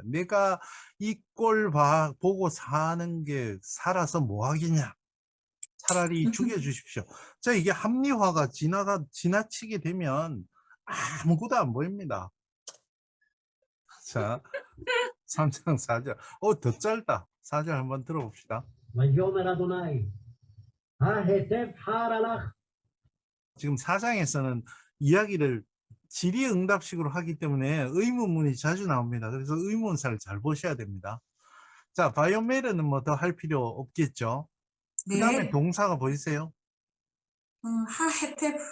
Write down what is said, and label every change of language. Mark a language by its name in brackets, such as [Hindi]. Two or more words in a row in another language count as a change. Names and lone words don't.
[Korean] 내가 이 꼴 보고 사는 게 살아서 뭐 하겠냐. 차라리 죽여주십시오. 자, 이게 합리화가 지나치게 되면 아무것도 안 보입니다. 자, 3장 4절. 더 짧다. 4절 한번 들어봅시다. [Hebrew] ויאמר אדוני, ההיטב חרה לך, [Korean] 지금 4장에서는 이야기를 질의응답식으로 하기 때문에 의문문이 자주 나옵니다. 그래서 의문사를 잘 보셔야 됩니다. 자, 바이오메르는 뭐 더 할 필요 없겠죠. 그 다음에 네. 동사가 보이세요? 하헤테프.